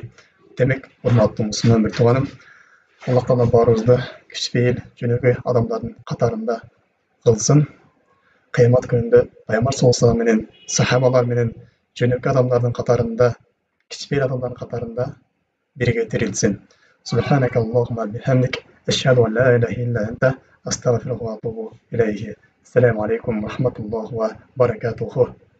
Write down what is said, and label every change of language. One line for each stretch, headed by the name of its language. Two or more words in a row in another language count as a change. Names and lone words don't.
Kyrgyz: Демек, урматтуу мусулман бир тууганым, Аллах Таала баарыбызды кичпейил жөнөкөй адамдардын катарында кылсын. Кыямат күнүндө Пайгамбар
Arabic: صلى الله عليه
Kyrgyz: менен сахабалар менен жөнөкөй адамдардын катарында, кичпейил адамдардын катарында бирге тирилтсин.
Arabic: سبحانك اللهم بحمدك أشهد أن لا إله إلا أنت أستغفرك وأتوب إليه. السلام عليكم ورحمة الله وبركاته.